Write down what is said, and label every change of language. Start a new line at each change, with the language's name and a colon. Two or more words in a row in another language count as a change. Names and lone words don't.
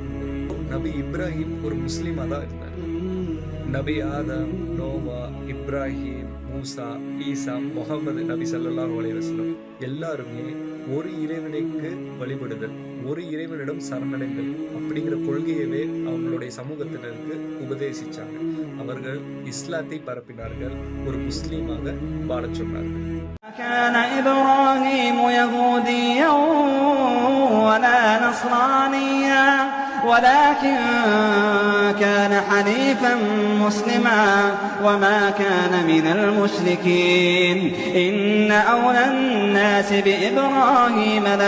Tamil: நபி இப்ராஹிம் ஒரு முஸ்லீமா தான் இருந்தார். நபி ஆதம், நோவா, இப்ராஹிம், மூசா, ஈசா, முகமது நபி
Arabic: صلى الله عليه وسلم
Tamil: எல்லாருமே ஒரு இறைவனுக்கு வழிபடுதல், ஒரு இறைவனிடம் சரணடைதல் அப்படிங்கிற கொள்கையவே அவங்களுடைய சமூகத்தினருக்கு உபதேசிச்சாங்க. அவர்கள் இஸ்லாத்தை பரப்பினார்கள், ஒரு முஸ்லீமாக வாழச் சொன்னார்கள்.
Arabic: كان إبراهيم يهوديا ولا نصرانيا ولكن كان حنيفا مسلما وما كان من المشركين إن أولى الناس بإبراهيم